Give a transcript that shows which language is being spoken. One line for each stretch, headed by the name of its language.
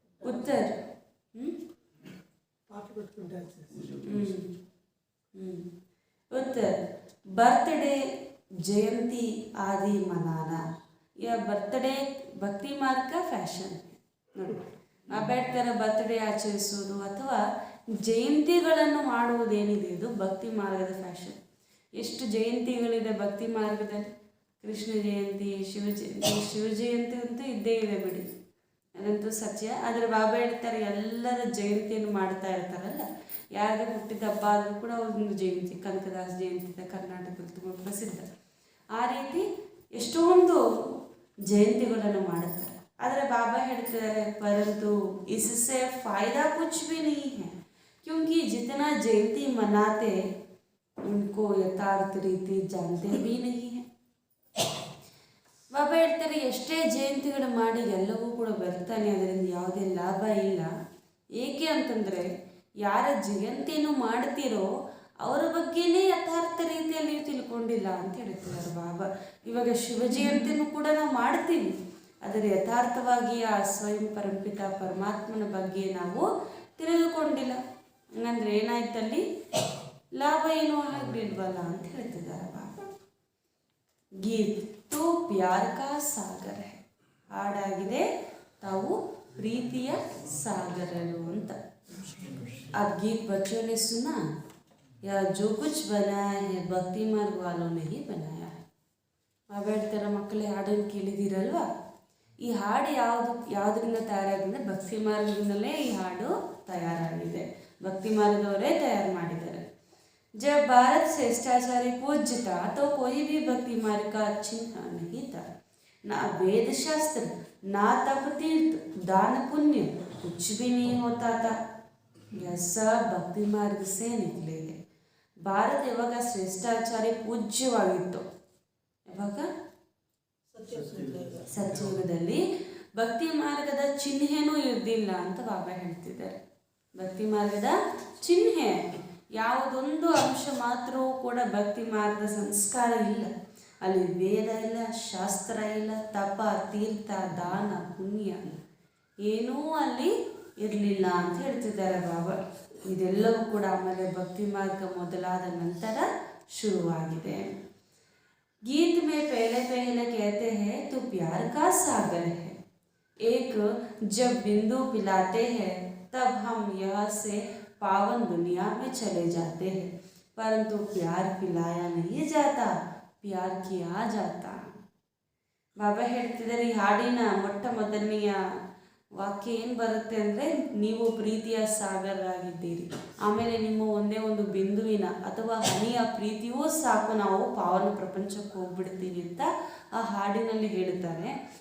Hindi: उत्तर, उत्तर, birthday जयंती आदि मनाना, यह बर्थडे
Kannada: ಭಕ್ತಿ ಮಾರ್ಗ ಫ್ಯಾಷನ್. ನೋಡಿ, ಅಂಬೇಡ್ಕರ್ ಬರ್ತ್ಡೇ ಆಚರಿಸುವುದು ಅಥವಾ ಜಯಂತಿಗಳನ್ನು ಮಾಡುವುದೇನಿದೆ, ಇದು ಭಕ್ತಿ ಮಾರ್ಗದ ಫ್ಯಾಷನ್. ಎಷ್ಟು ಜಯಂತಿಗಳಿದೆ ಭಕ್ತಿ ಮಾರ್ಗದಲ್ಲಿ? ಕೃಷ್ಣ ಜಯಂತಿ, ಶಿವ ಜಯಂತಿ ಅಂತೂ ಇದ್ದೇ ಇದೆ ಬಿಡಿ, ಅದಂತೂ ಸತ್ಯ. ಆದರೆ ಬಾಬಾ ಹೇಳ್ತಾರೆ, ಎಲ್ಲರ ಜಯಂತಿಯನ್ನು ಮಾಡ್ತಾ ಇರ್ತಾರಲ್ಲ, ಯಾರಿಗೆ ಹುಟ್ಟಿದ ಹಬ್ಬ ಆದರೂ ಕೂಡ ಒಂದು ಜಯಂತಿ, ಕನಕದಾಸ್ ಜಯಂತಿ ಕರ್ನಾಟಕದಲ್ಲಿ ತುಂಬ ಪ್ರಸಿದ್ಧ. ಆ ರೀತಿ ಎಷ್ಟೊಂದು ಜಯಂತಿಗಳನ್ನು ಮಾಡುತ್ತಾರೆ. ಆದರೆ ಬಾಬಾ ಹೇಳ್ತಿದ್ದಾರೆ,
Hindi: ಪರಂತು इससे फायदा कुछ भी नहीं है, क्योंकि जितना जयंती मनाते उनको यथार्थ रीति जानते भी नहीं है.
Kannada: ಬಾಬಾ ಹೇಳ್ತಾರೆ, ಎಷ್ಟೇ ಜಯಂತಿಗಳು ಮಾಡಿ ಎಲ್ಲವೂ ಕೂಡ ಬರ್ತಾನೆ, ಅದರಿಂದ ಯಾವುದೇ ಲಾಭ ಇಲ್ಲ. ಏಕೆ ಅಂತಂದರೆ, ಯಾರ ಜಯಂತಿಯನ್ನು ಮಾಡ್ತೀರೋ ಅವರ ಬಗ್ಗೆನೇ ಯಥಾರ್ಥ ರೀತಿಯಲ್ಲಿ ನೀವು ತಿಳ್ಕೊಂಡಿಲ್ಲ ಅಂತ ಹೇಳ್ತಿದ್ದಾರೆ ಬಾಬಾ. ಇವಾಗ ಶಿವ ಜಯಂತಿನೂ ಕೂಡ ನಾವು ಮಾಡ್ತೀವಿ, ಆದರೆ ಯಥಾರ್ಥವಾಗಿ ಆ ಸ್ವಯಂ ಪರಂಪಿತ ಪರಮಾತ್ಮನ ಬಗ್ಗೆ ನಾವು ತಿಳಿದುಕೊಂಡಿಲ್ಲ. ಹಂಗಂದ್ರೆ ಏನಾಯ್ತಲ್ಲಿ? ಲಾಭ ಏನೂ ಆಗಲಿಲ್ವಲ್ಲ ಅಂತ ಹೇಳ್ತಿದ್ದಾರೆ ಬಾಬಾ.
Hindi: ಗೀತ್ ತೋ ಪ್ಯಾರ ಕಾ ಸಾಗರ ಹೈ,
Kannada: ಹಾಡಾಗಿದೆ ತಾವು ಪ್ರೀತಿಯ ಸಾಗರರು ಅಂತ.
Hindi: ಆ ಗೀತ್ ಬಚ್ಚೋं ने सुना या जो कुछ बनाया है भक्ति मार्ग वालों ने ही बनाया है.
Kannada: ಬಾಬಾ ಹೇಳ್ತಾರೆ, ಮಕ್ಕಳೇ ಹಾಡನ್ನು ಕೇಳಿದ್ದೀರಲ್ವಾ? ಈ ಹಾಡು ಯಾವುದರಿಂದ ತಯಾರಾಗಿದೆ? ಭಕ್ತಿ ಮಾರ್ಗದಿಂದಲೇ ಈ ಹಾಡು ತಯಾರಾಗಿದೆ, ಭಕ್ತಿ ಮಾರ್ಗದವರೇ ತಯಾರು ಮಾಡಿದ್ದಾರೆ.
Hindi: जब भारत श्रेष्ठाचार्य पूज्य था तो कोई भी भक्ति मार्ग का चिन्ह नहीं था, ना वेद शास्त्र, ना तप तीर्थ, दान पुण्य, कुछ भी नहीं होता था. यह सब भक्ति मार्ग से निकले हैं.
Kannada: ಭಾರತ ಯಾವಾಗ ಶ್ರೇಷ್ಠಾಚಾರ್ಯ ಪೂಜ್ಯವಾಗಿತ್ತು, ಯಾವಾಗ ಸತ್ಯಯುಗದಲ್ಲಿ ಭಕ್ತಿ ಮಾರ್ಗದ ಚಿಹ್ನೆನೂ ಇರಲಿಲ್ಲ ಅಂತ ಬಾಬಾ ಹೇಳ್ತಿದ್ದಾರೆ. ಭಕ್ತಿ ಮಾರ್ಗದ ಚಿಹ್ನೆ ಯಾವುದೊಂದು ಅಂಶ ಮಾತ್ರವೂ ಕೂಡ ಭಕ್ತಿ ಮಾರ್ಗದ ಸಂಸ್ಕಾರ ಇಲ್ಲ. ಅಲ್ಲಿ ವೇದ ಇಲ್ಲ, ಶಾಸ್ತ್ರ ಇಲ್ಲ, ತಪ, ತೀರ್ಥ, ದಾನ, ಪುಣ್ಯ ಏನೂ ಅಲ್ಲಿ ಇರಲಿಲ್ಲ ಅಂತ ಹೇಳ್ತಿದ್ದಾರೆ ಬಾಬಾ. ಇದೆಲ್ಲವೂ ಕೂಡ ಆಮೇಲೆ ಭಕ್ತಿ ಮಾರ್ಗ ಮೊದಲಾದ ನಂತರ ಶುರುವಾಗಿದೆ.
Hindi: गीत में पहले पहले कहते हैं तो प्यार का सागर है, एक जब बिंदु पिलाते हैं तब हम यहाँ से पावन दुनिया में चले जाते हैं, परंतु प्यार पिलाया नहीं जाता, प्यार किया जाता.
Kannada: ಬಾಬಾ ಹೇಳ್ತಿದ್ದಾರೆ ಈ ಹಾಡಿನ ಮೊಟ್ಟ ಮೊದಲನೆಯ ವಾಕ್ಯ ಏನು ಬರುತ್ತೆ ಅಂದರೆ, ನೀವು ಪ್ರೀತಿಯ ಸಾಗರರಾಗಿದ್ದೀರಿ, ಆಮೇಲೆ ನಿಮ್ಮ ಒಂದೇ ಒಂದು ಬಿಂದುವಿನ ಅಥವಾ ಹನಿಯ ಪ್ರೀತಿಯೂ ಸಾಕು, ನಾವು ಪಾವನ ಪ್ರಪಂಚಕ್ಕೆ ಹೋಗ್ಬಿಡ್ತೀವಿ ಅಂತ ಆ ಹಾಡಿನಲ್ಲಿ ಹೇಳ್ತಾರೆ.